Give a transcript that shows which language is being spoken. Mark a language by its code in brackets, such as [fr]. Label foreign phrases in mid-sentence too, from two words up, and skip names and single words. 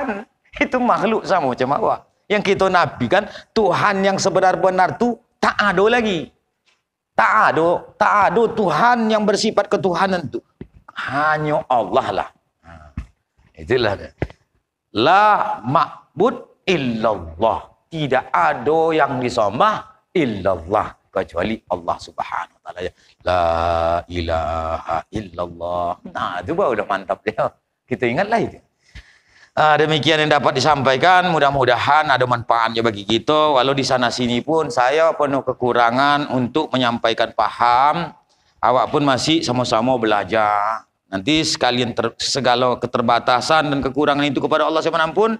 [ms] Itu makhluk sama macam apa. Yang kita nabikan Tuhan yang sebenar-benar tuh tak ada lagi. Tak ada Tuhan yang bersifat ketuhanan itu. Hanya Allah lah. Itulah. [ar] La ma'bud illallah. [ms] Tidak ada yang disembah illallah kecuali Allah [ar] Subhanahu wa taala. La ilaha illallah. [ms] Itu baru udah mantap dia. Kita ingatlah itu. Demikian yang dapat disampaikan, mudah-mudahan ada manfaatnya bagi kita. Walau di sana sini pun saya penuh kekurangan untuk menyampaikan paham. Awak pun masih sama-sama belajar. Nanti sekalian segala keterbatasan dan kekurangan itu kepada Allah saya menampun.